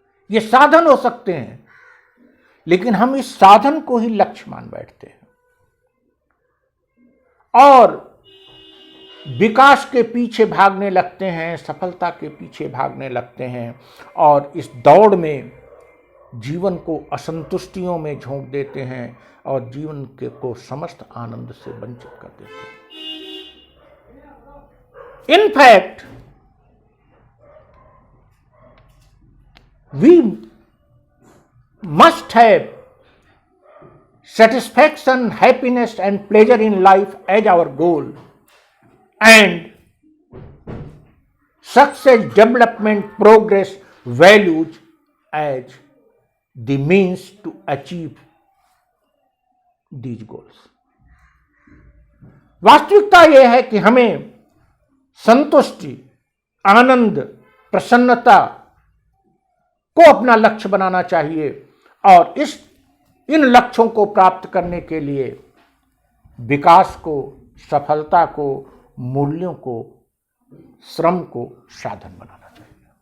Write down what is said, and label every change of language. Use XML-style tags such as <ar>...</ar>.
<hi>ये साधन हो सकते हैं, लेकिन हम इस साधन को ही लक्ष्य मान बैठते हैं और विकास के पीछे भागने लगते हैं, सफलता के पीछे भागने लगते हैं, और इस दौड़ में जीवन को असंतुष्टियों में झोंक देते हैं और जीवन के को समस्त आनंद से वंचित कर देते हैं।</hi> <en>In fact, we must have satisfaction, happiness and pleasure in life as our goal, and success, development, progress, values as the means to achieve these goals.</en> <hi>वास्तविकता यह है कि हमें संतुष्टि, आनंद, प्रसन्नता को अपना लक्ष्य बनाना चाहिए, और इन लक्ष्यों को प्राप्त करने के लिए विकास को, सफलता को, मूल्यों को, श्रम को साधन बनाना चाहिए।</hi>